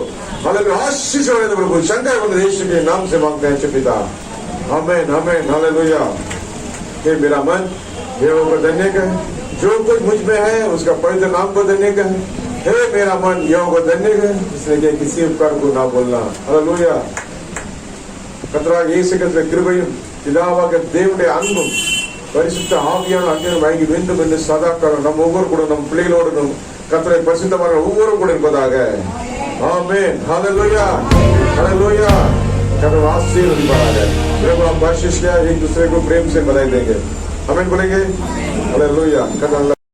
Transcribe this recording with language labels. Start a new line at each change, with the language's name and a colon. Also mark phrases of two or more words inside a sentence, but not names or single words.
Hindi: हालेलुया. आशीष होने दो प्रभु. चंगा होने दो. यीशु के नाम से मांगते हैं पिता. आमीन आमीन. हालेलुया. हे मेरा मन यहोवा को धन्य कर, जो कुछ मुझ में है उसका पवित्र नाम को धन्य कर. हे मेरा मन यहोवा को धन्य कर, इसलिए किसी उपकार को ना बोलना. हालेलुया.
Tamil: கர்த்தராகிய இயேசு கிறிஸ்துவின் கிருபையும் பிதாவாகிய தேவனுடைய அன்பும் பரிசுத்த ஆவியான அன்பிலும் வாங்கி வேண்டும் என்று சதா காலம் நம் ஒவ்வொரு கூட நம் பிள்ளைகளோடு கர்த்தரை பரிசுத்தமான ஒவ்வொரு கூட இருப்பதாக. ஆமென்.
Hindi: हालेलुया हालेलुया. कभी आशीर्वाद प्रभु आप बख्शिश किया, एक दूसरे को प्रेम से बधाई देंगे. आमीन बोलेंगे. हालेलुया.